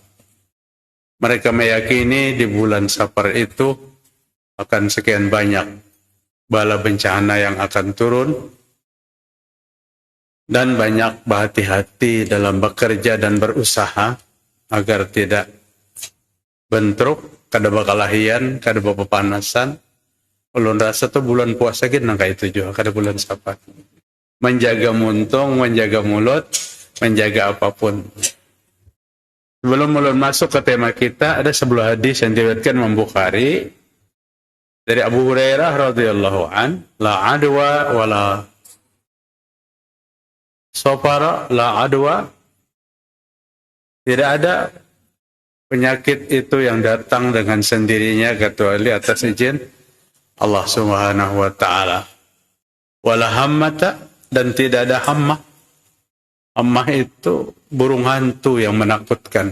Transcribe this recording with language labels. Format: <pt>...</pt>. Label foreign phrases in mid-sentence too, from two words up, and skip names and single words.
<id>Mereka meyakini di bulan Safar itu akan sekian banyak bala bencana yang akan turun dan banyak berhati-hati dalam bekerja dan berusaha agar tidak bentruk,</id> <bjn>kada bakalahian, kada pepanasan. Ulun rasa tu bulan puasa gitu kayak itu juga, kada bulan Safar.</bjn> <id>Menjaga muntung, menjaga mulut, menjaga apapun. Sebelum mulai masuk ke tema kita, ada sebuah hadis yang diriwayatkan Imam Bukhari dari Abu Hurairah</id> <ar>رضي الله عنه, لا عدوى ولا صفر لا عدوى.</ar> <id>Tidak ada penyakit itu yang datang dengan sendirinya kecuali atas izin Allah</id> <ar>سبحانه وتعالى. ولا هامة,</ar> <id>dan tidak ada hammah. Hammah itu burung hantu yang menakutkan.</id>